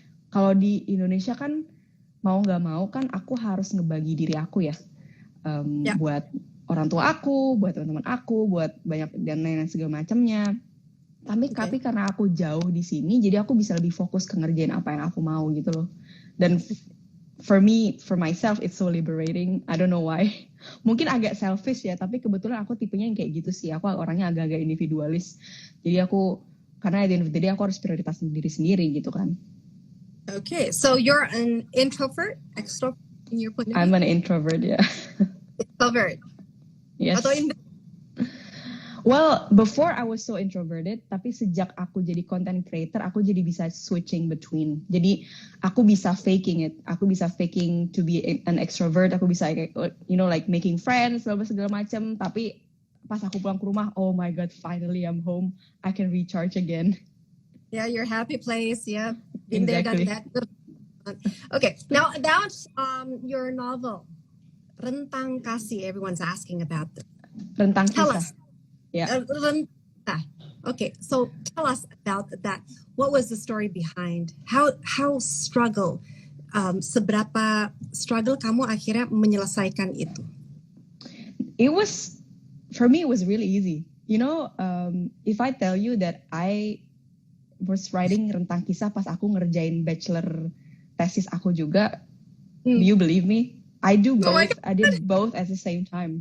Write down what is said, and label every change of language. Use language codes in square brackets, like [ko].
[id] Kalau di Indonesia kan mau nggak mau kan aku harus ngebagi diri aku ya, buat orang tua aku, buat teman-teman aku, buat banyak dan lain-lain segala macamnya. Tapi karena aku jauh di sini, jadi aku bisa lebih fokus ke ngerjain apa yang aku mau gitu loh. [en] Dan for myself, it's so liberating. I don't know why. [id] Mungkin agak selfish ya, tapi kebetulan aku tipenya yang kayak gitu sih. Aku orangnya agak-agak individualis. Jadi karena [en] at the end of the day, [id] aku harus prioritas diri sendiri gitu kan. [en] Okay, so you're an introvert, extrovert in your point of view? I'm an introvert, yeah. Introvert? Yes. [id] Atau [en] Well, before I was so introverted, [id] tapi sejak aku jadi content creator, aku jadi bisa switching between. Jadi aku bisa [en] faking it. [id] Aku bisa [en] faking to be an extrovert. [id] Aku bisa like making friends, segala macam. Tapi pas aku pulang ke rumah, [en] oh my God, finally I'm home. I can recharge again. Yeah, your happy place. Yeah, been exactly. there, done that. Okay, now about your novel, Rentang Kasih. Everyone's asking about it. Rentang Kisah. Tell us. Yeah. Okay, so tell us about that. What was the story behind? [id] How seberapa struggle kamu akhirnya menyelesaikan itu? [en] For me, it was really easy. If I tell you that I was writing Rentang Kisah [id] pas aku ngerjain bachelor thesis aku juga, [en] do you believe me? I do both. I did both at the same time.